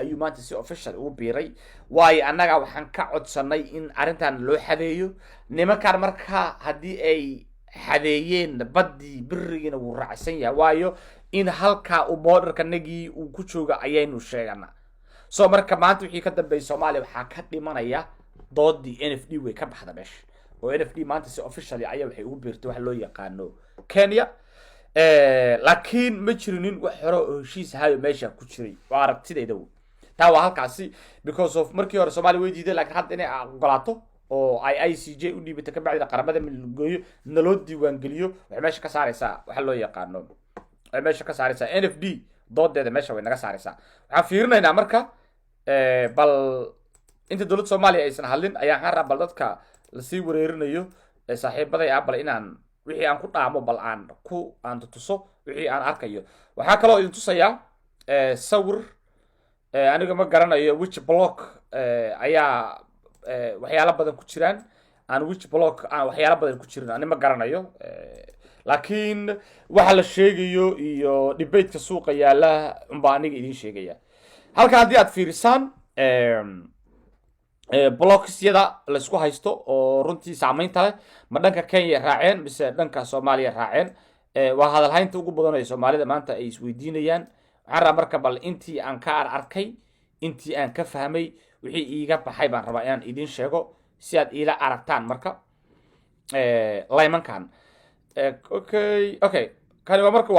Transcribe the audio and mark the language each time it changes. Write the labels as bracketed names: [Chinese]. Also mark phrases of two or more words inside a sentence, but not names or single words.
[Somali] ayuu maanta si official ugu biiray waayo annaga waxaan ka codsanay in arintan loo xadeeyo nimankan marka haddii ay xadeeyeen badii birigiina wuu raacsan yahay waayo in halka uu borderka nagii uu ku jooga ayaynu sheeganaa soo marka maanta wixii ka dambeeyay Soomaaliya waxa ka dhimanaya doodii NFD way ka baxda meesha oo NFD maanta si official ay waxay ugu biirtay wax loo yaqaano Kenya laakiin ma jirinin wax hore oo heshiis ahayo meesha ku jiray waa aragtidayda taa waa halkaasi [English] because of [Somali] markii hore Soomaaliya way diiday laakiin hadda inay ogolaato oo ay ICJ u dhiibtay ka bacdi qaramada midooyo naloo diiwaan geliyo waxay meesha ka saaraysaa waxa loo yaqaano ay meesha ka saaraysaa NFD doodeeda meesha way naga saaraysaa waxaan fiirinaynaa marka bal inta dowladda Soomaaliya aysan hadlin ayaan ka rabaa dadka la sii wareerinayo saaxiibaday bal inaan wixii aan ku dhaamo bal aan tuso wixii aan arkayo waxa kale oo idin tusayaa sawir aniga ma garanayo [English] which block [Somali] ayaa waxyaalo badan ku jiraan aan [English] which block [Somali] aan waxyaalo badan ku jirin aniga ma garanayo laakiin waxa la sheegayo iyo debate-ka suuqa yaala unbaa aniga idin sheegaya halka haddii aad fiirisaan blocks-yada la isku haysto oo runtii saameynta leh ma dhanka Kenya raaceen mise dhanka Soomaaliya raaceen waa hadalhaynta ugu badan ee Soomaalida maanta ay isweydiinayaan waxaan rabaa marka bal intii aan ka arkay intii aan ka fahmay wixii iiga baxay baan rabaa inaan idin sheego si aad ila aragtaan marka laymankan okay kani waa marka